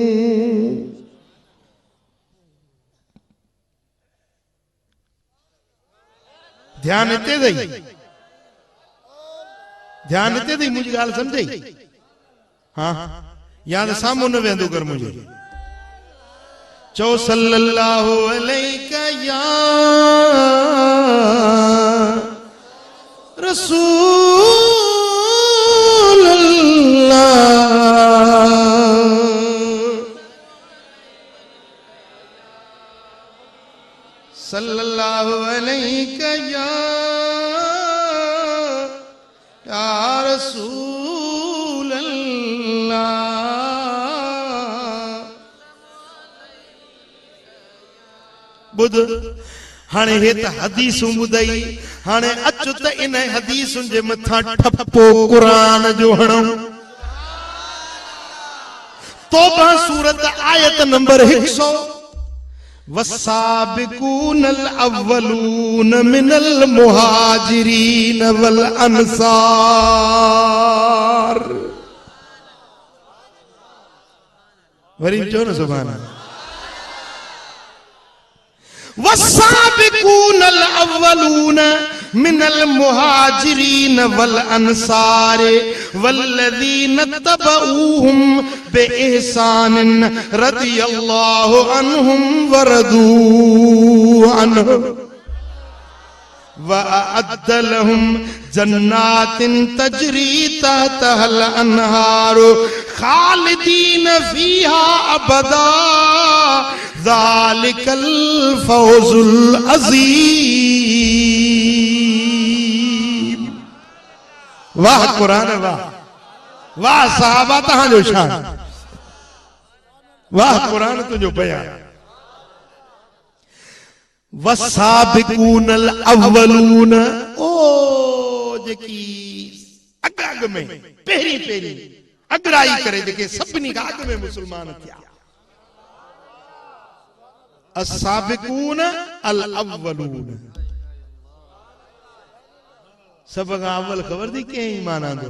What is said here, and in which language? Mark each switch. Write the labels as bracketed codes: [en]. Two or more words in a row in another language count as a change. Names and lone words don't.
[sd] ध्यान हिते दई, ध्यान हिते दई, मुझी ॻाल्हि सम्झई? हाँ या त साम्हूं न वेंदो कर मुझे। [ar] चओ صلى الله عليك يا رسول الله, صلى الله عليك يا رسول الله. [sd] बुध हाणे हे त हदीसूं ॿुधई, हाणे अचु त इन हदीसुनि जे मथां ठपो क़ुरान जो हणूं। तौबा सूरत आयत नंबर 100। [ar] والسابقون الأولون من المهاجرين والأنصار. [sd] वरी चो न [ar] سبحان الله. والسابقون الأولون من المهاجرين والأنصار والذين اتبعوهم بإحسان رضي الله عنهم ورضوا عنه وأعد لهم جنات تجري تحتها الأنهار خالدين فيها أبدا ذلك الفوز العظيم. [sd] वाह कुरान, वाह वाह सहाबा तहांजो शान, वाह कुरान तुंहिंजो बयान। [ar] والسابقون الأولون, [sd] ओ जेकी अग में पहिरीं पहिरीं अगराई करे जेके सभिनी खां अग में मुस्लमान थिया। [ar] السابقون الأولون, [sd] सब खां अव्वल ख़बर थी कंहिं ईमान आंदो?